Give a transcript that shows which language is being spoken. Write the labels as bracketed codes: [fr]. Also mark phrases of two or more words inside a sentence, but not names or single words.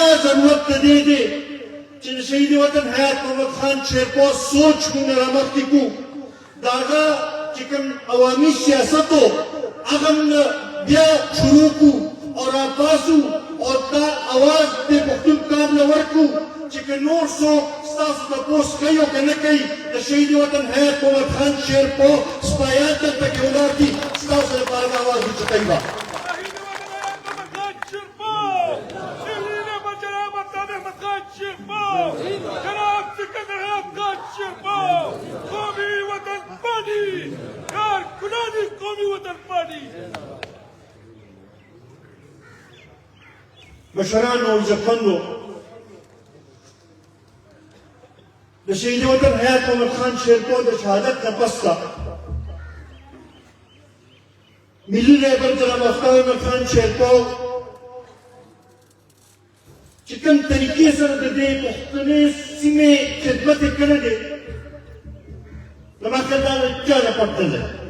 [ps] ضرورت ته دی چې د شهید وطن حیات محمد خان شیرپا سوچ مونږ رامخکې کړو د هغه چې کوم عوامي سیاست و هغه مونږ بیا شروع کړو او راپاسو او دا اواز د پښتون قام له ورکړو چې که نور څوک ستاسو تپوس کوي او که نه کوي د شهید وطن حیات محمد خان شیرپا سپایان دلته کې ولاړ دي ستاسو لپاره به اواز اوچتوي به [ur] جناب سکندر حیات خان شیرپا قومی وطن پارٹی کارکنان قومی وطن پارٹی [ps] مشرانو او عزتمندو د شهید وطن حیات محمد خان شیرپا د شهادت نه پس ملي رهبر جناب افتخار احمد خان شیرپا چې کوم طریقې سره د دې پښتنې سیمې خدمت یې کړی دی زما خیال دا له چا نه پټ نه دی